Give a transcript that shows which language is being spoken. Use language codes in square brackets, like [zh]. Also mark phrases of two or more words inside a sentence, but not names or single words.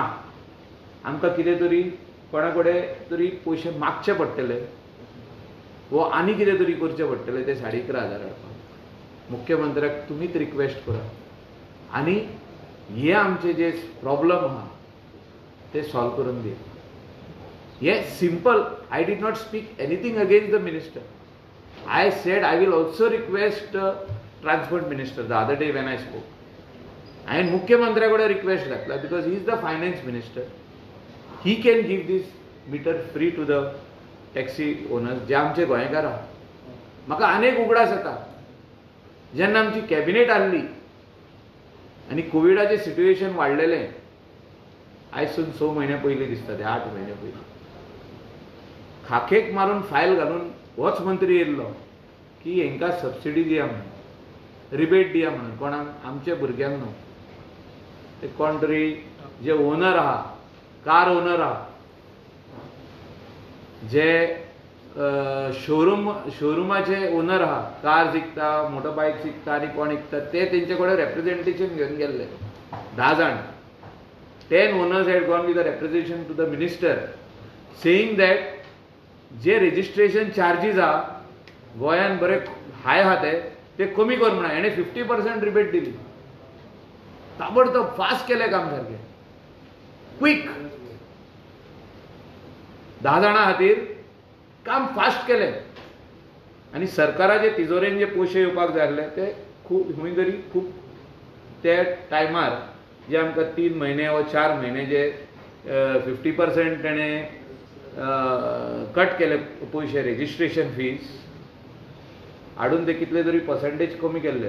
[kok] आमकां कितें तरी कोणा कडेन तरी पयशे मागचे पडटले वो आनी कितें तरी करचें पडटलें ते 11,500 हाडपाक. मुख्यमंत्र्याक तुमीच रिक्वेस्ट करा आनी हे आमचे जे प्रॉब्लम आहा ते सॉल्व करून दिया. हे सिंपल. [en] I did not speak anything against the minister. I said I will also request transport minister the other day when I spoke. And [kok] मुख्यमंत्र्याकडे रिक्वेस्ट घातला [en] because he is the finance minister. He can give this meter free to the taxi owners [kok] जे आमचे गोंयकार आहा. म्हाका अनेक उगडास येता जेन्ना आमची कॅबिनेट आहली आनी कोविडाचें सिट्युएशन वाडलेलें आयसून 6 म्हयने पयलीं दिसता ते 8 म्हयने पयलीं खाखेक मारून फायल घालून होच मंत्री येयल्लो की हांकां सबसिडी दिया म्हणून रिबेट दिया म्हणून कोणाक आमच्या भुरग्यांक न्हू. ते कोण तरी जे ओनर आहा कार ओनर आहा जे शोरुमाचे ओनर आहा कार विकता मोटरबायक विकता आनी कोण विकता ते तेंचे कडेन रेप्रेजेंटेशन घेवन गेल्ले 10 जाण. [en] 10 owners had gone with a representation to the minister saying that [kok] जे [en] registration charges [kok] आहा गोंयान बरे हाय आहा ते कमी कर म्हणून हेणे 50% रिबेट दिली. ताबडतोब फास्ट केलें काम सारकें क्विक 10 जाणां खातीर काम फास्ट केलें आनी सरकाराचे तिजोरेन जे पयशे येवपाक जाय आसले ते खूब खंय तरी खूब ते टायमार जे आमकां 3 म्हयने वा 4 म्हयने जे 50% तेणें कट केले पयशे [en] registration fees [kok] हाडून ते कितले तरी पर्सेंटेज कमी केल्ले.